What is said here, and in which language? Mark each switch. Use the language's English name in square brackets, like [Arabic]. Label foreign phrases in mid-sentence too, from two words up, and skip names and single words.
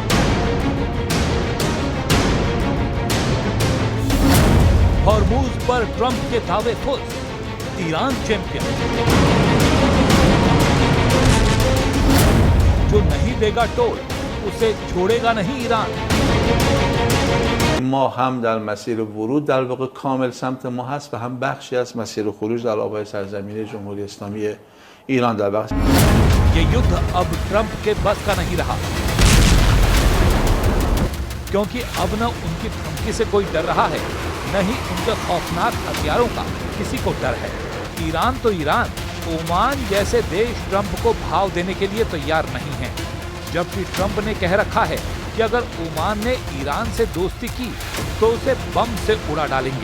[Hindi] हॉर्मूज पर ट्रंप के दावे फुस। ईरान चैंपियन। जो नहीं देगा टोल उसे छोड़ेगा नहीं ईरान। [Persian] ما هم در مسیر ورود در واقع کامل سمت ما هست و هم بخشی از مسیر خروج در آبهای سرزمین جمهوری اسلامی ایران در بخش [Hindi] ये युद्ध अब ट्रंप के बस का नहीं रहा, क्योंकि अब न उनकी धमकी से कोई डर रहा है, न ही उनके खौफनाक हथियारों का किसी को डर है। ईरान तो ईरान, ओमान जैसे देश ट्रंप को भाव देने के लिए तैयार नहीं है, जबकि ट्रंप ने कह रखा है कि अगर ओमान ने ईरान से दोस्ती की तो उसे बम से उड़ा डालेंगे।